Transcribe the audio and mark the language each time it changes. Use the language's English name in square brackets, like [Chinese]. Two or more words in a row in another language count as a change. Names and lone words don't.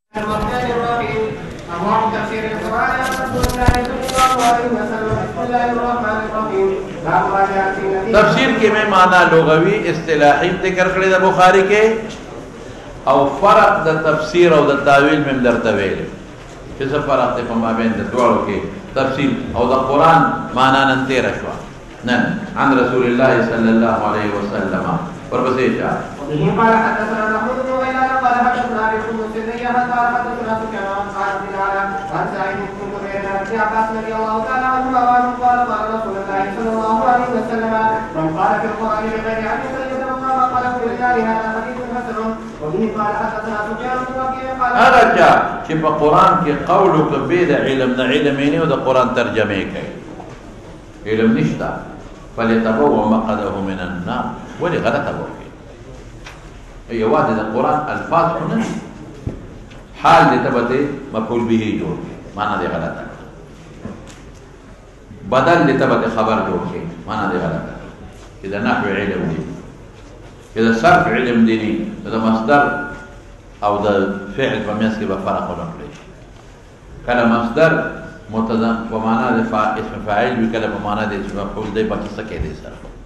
[Arabic] الرحمن الرحيم أبواب تفسير القرآن عن رسول الله صلى الله عليه وسلم بسم الله الرحمن الرحيم باب ما جاء في [Pashto] تفسیر کې مې معنا لغوي اصطلاحي ذکر کړی د بخاری کې او فرق د تفسیر او د تعویل مې درته ویل چې څه فرق دی په مابین د دوړو کې تفسیر او د قرآن معنا نن تیر شو نن [Arabic] عن رسول الله صلى الله عليه وسلم [Pashto] ورپسې شه [Arabic] وبه قال حدثنا محمود بن غيلان قال حدثنا ابي بن سرية قال حدثنا سفيان عن خالد بن علي عن سعيد بن جبير عن ابن عباس رضي الله تعالى عنهما قال قال رسول الله صلى الله عليه وسلم من قال في القرآن بغير علم فليتبوأ مقعده من النار هذا حديث حسن وبه قال حدثنا سفيان بن وكيع قال [Pashto] هغه چا چې په قرآن کې قول وکړي د علم نه علم یې نه او د قرآن ترجمه کوي علم نشته [Arabic] فليتبوأ مقعده من النار [Pashto] ولې غلطه وکړي یوازې د قرآن الفاظ نه حال دې تبته مفعول به جوړ معنا دې غلطه بدل دې تبته خبر جوړ شي معنا دې غلطه چې د نحو علم دی چې د صرف علم دی د مصدر او د فعل په منځ کې به فرق ونکړي کله مصدر متضمن په معنا د اسم فاعل وی کله په معنا د اسم مفعول دی په څه کې دی سره